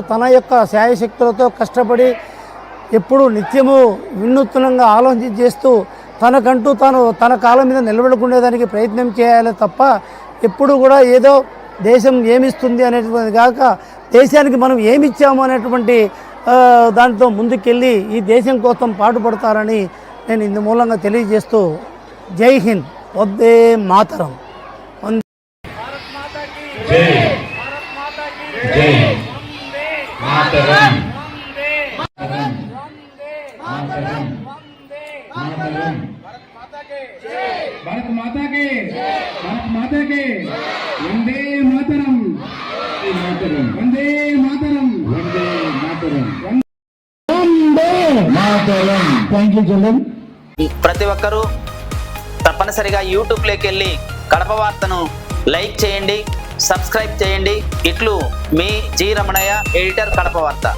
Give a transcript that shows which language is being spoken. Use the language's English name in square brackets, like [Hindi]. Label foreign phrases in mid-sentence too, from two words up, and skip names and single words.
[Telugu] తన యొక్క శాయశక్తులతో కష్టపడి ఎప్పుడూ నిత్యము వినూత్నంగా ఆలోచన చేస్తూ తనకంటూ తన కాలం మీద నిలబడుకునేదానికి ప్రయత్నం చేయాలి తప్ప ఎప్పుడు కూడా ఏదో దేశం ఏమిస్తుంది అనేటువంటిది కాక దేశానికి మనం ఏమిచ్చాము అనేటువంటి దాంతో ముందుకెళ్ళి ఈ దేశం కోసం పాటుపడతారని నేను ఇందు మూలంగా తెలియజేస్తూ [Hindi] जय हिंद, [Sanskrit] వందే మాతరం. [Hindi] भारत माता के वंदे मातरम, वंदे मातरम, वंदे मातरम, वंदे मातरम. [English] thank you children. [Telugu] ప్రతి ఒక్కరూ తప్పనిసరిగా యూట్యూబ్లోకి వెళ్ళి కడప వార్తను లైక్ చేయండి, సబ్స్క్రైబ్ చేయండి. ఇట్లు మీ జి రమణయ్య, ఎడిటర్, కడప వార్త.